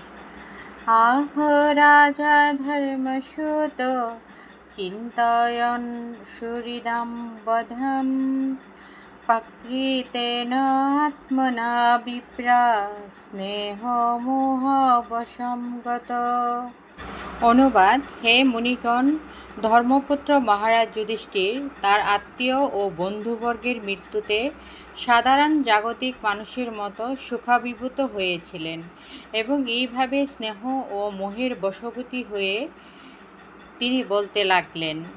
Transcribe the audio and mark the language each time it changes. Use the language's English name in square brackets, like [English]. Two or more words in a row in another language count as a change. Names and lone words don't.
[Sanskrit] आह राजा धर्मसूत चिंतयन् सुहृदं वधं प्रकृतेन आत्मना विप्रा स्नेहमोहवशं गत। [Bangla] অনুবাদ: হে মুনিগণ, ধর্মপুত্র মহারাজ যুধিষ্ঠির তার আত্মীয় ও বন্ধুবর্গের মৃত্যুতে সাধারণ জাগতিক মানুষের মতো সুখাভিভূত হয়েছিলেন এবং এইভাবে স্নেহ ও মোহের বশবর্তী হয়ে তিনি বলতে লাগলেন।